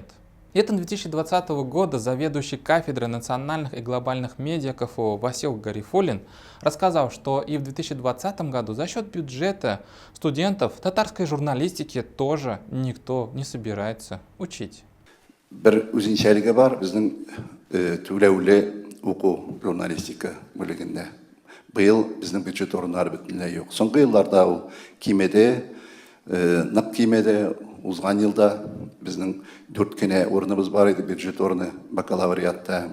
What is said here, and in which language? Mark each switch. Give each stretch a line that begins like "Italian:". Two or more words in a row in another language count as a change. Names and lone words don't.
Russian: Летом 2020 года заведующий кафедрой национальных и глобальных медиа КФУ Васил Гарифуллин рассказал, что и в 2020 году за счет бюджета студентов татарской журналистики тоже никто не собирается учить.
Tatar: Bir үзенчәлеге бар безнең түләүле уку журналистика бүлегендә. Быел безнең бюджет орыннары бөтенләй юк. Соңгы елларда ул кимәдә, нык кимәдә, узган елда безнең 4 кенә орыныбыз бар иде бюджет орыны бакалавриатта.